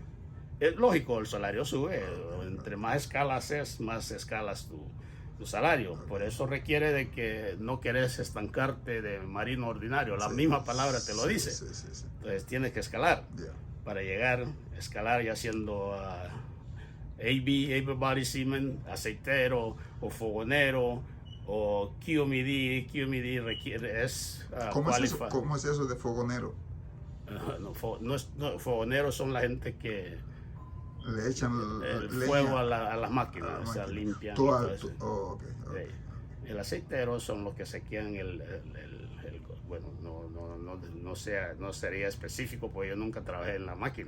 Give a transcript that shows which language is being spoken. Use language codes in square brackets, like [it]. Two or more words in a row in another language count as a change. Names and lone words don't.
[es] Es lógico, el salario sube. Entre más escalas más escalas tu salario. Por eso requiere de que no querés estancarte de marino ordinario. La misma palabra te lo dice. Sí. Entonces tienes que escalar. Yeah. Para llegar, escalar ya siendo [en] Able Body Seaman, [es] aceitero o fogonero o QMD. QMD requiere, ¿Cómo es eso de fogonero? Fogoneros son la gente que Le echan el leña fuego a las máquinas, a la o sea, máquina. limpian. Okay. Sí. El aceitero son los que sequean bueno, no sería específico porque yo nunca trabajé en la máquina.